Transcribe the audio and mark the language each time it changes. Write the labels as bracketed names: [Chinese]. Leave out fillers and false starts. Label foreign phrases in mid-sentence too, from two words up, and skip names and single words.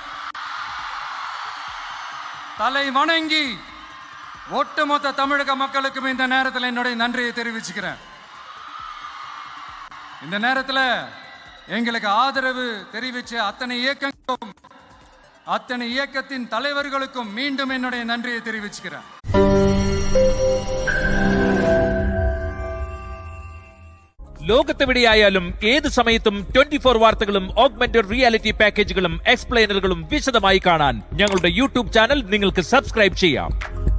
[Tamil] தலை வணங்கி ஒட்டுமொத்த தமிழக மக்களுக்கும் இந்த நேரத்தில் என்னுடைய நன்றியை தெரிவிச்சுக்கிறேன். இந்த நேரத்தில் எங்களுக்கு ஆதரவு தெரிவிச்ச அத்தனை இயக்கங்களுக்கும் அத்தனை இயக்கத்தின் தலைவர்களுக்கும் மீண்டும் என்னுடைய நன்றியை தெரிவிச்சுக்கிறேன். [Malayalam] ലോകത്തെവിടെയായാലും ഏത് സമയത്തും 24 വാർത്തകളും ഓഗ്മെന്റഡ് റിയാലിറ്റി പാക്കേജുകളും എക്സ്പ്ലെയിനറുകളും വിശദമായി കാണാൻ ഞങ്ങളുടെ യൂട്യൂബ് ചാനൽ നിങ്ങൾക്ക് സബ്സ്ക്രൈബ് ചെയ്യാം.